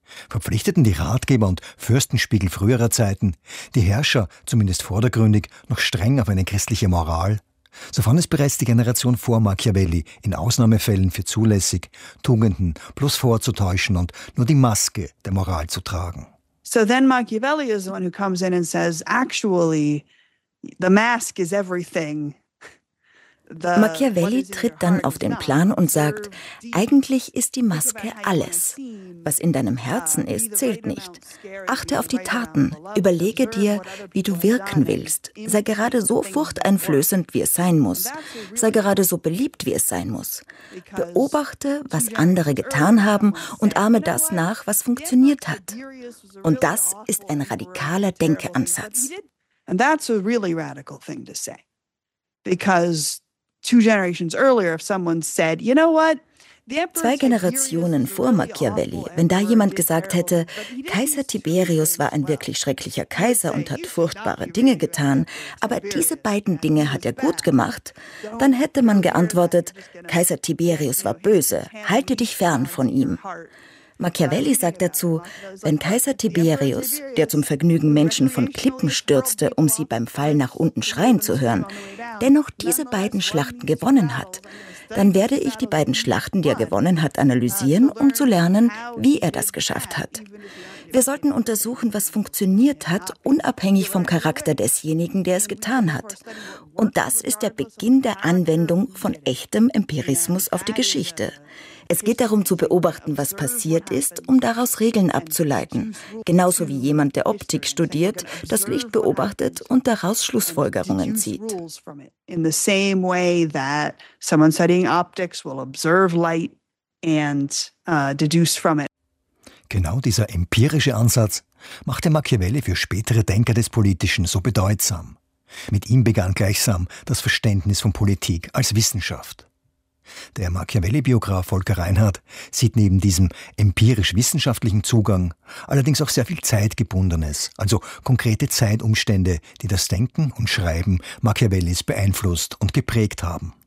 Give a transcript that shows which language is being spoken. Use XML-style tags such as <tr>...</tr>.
<de>Verpflichteten die Ratgeber und Fürstenspiegel früherer Zeiten die Herrscher, zumindest vordergründig, noch streng auf eine christliche Moral? So fand es bereits die Generation vor Machiavelli in Ausnahmefällen für zulässig, Tugenden bloß vorzutäuschen und nur die Maske der Moral zu tragen.</de> <en>So then Machiavelli is the one who comes in and says, actually, the mask is everything.</en> <de>Machiavelli tritt dann auf den Plan und sagt, eigentlich ist die Maske alles. Was in deinem Herzen ist, zählt nicht. Achte auf die Taten, überlege dir, wie du wirken willst. Sei gerade so furchteinflößend, wie es sein muss. Sei gerade so beliebt, wie es sein muss. Beobachte, was andere getan haben und ahme das nach, was funktioniert hat. Und das ist ein radikaler Denkeansatz.</de> <en>And that's a really radical thing to say. Because two generations earlier, if someone said, you know what?</en> <de>Zwei Generationen vor Machiavelli, wenn da jemand gesagt hätte, Kaiser Tiberius war ein wirklich schrecklicher Kaiser und hat furchtbare Dinge getan, aber diese beiden Dinge hat er gut gemacht, dann hätte man geantwortet, Kaiser Tiberius war böse, halte dich fern von ihm. Machiavelli sagt dazu, wenn Kaiser Tiberius, der zum Vergnügen Menschen von Klippen stürzte, um sie beim Fall nach unten schreien zu hören, dennoch diese beiden Schlachten gewonnen hat, dann werde ich die beiden Schlachten, die er gewonnen hat, analysieren, um zu lernen, wie er das geschafft hat. Wir sollten untersuchen, was funktioniert hat, unabhängig vom Charakter desjenigen, der es getan hat. Und das ist der Beginn der Anwendung von echtem Empirismus auf die Geschichte. Es geht darum zu beobachten, was passiert ist, um daraus Regeln abzuleiten. Genauso wie jemand, der Optik studiert, das Licht beobachtet und daraus Schlussfolgerungen zieht.</de> <en>In the same way that someone studying optics will observe light and deduce from it.</en> <de>Genau dieser empirische Ansatz machte Machiavelli für spätere Denker des Politischen so bedeutsam. Mit ihm begann gleichsam das Verständnis von Politik als Wissenschaft. Der Machiavelli-Biograf Volker Reinhardt sieht neben diesem empirisch-wissenschaftlichen Zugang allerdings auch sehr viel Zeitgebundenes, also konkrete Zeitumstände, die das Denken und Schreiben Machiavellis beeinflusst und geprägt haben.</de>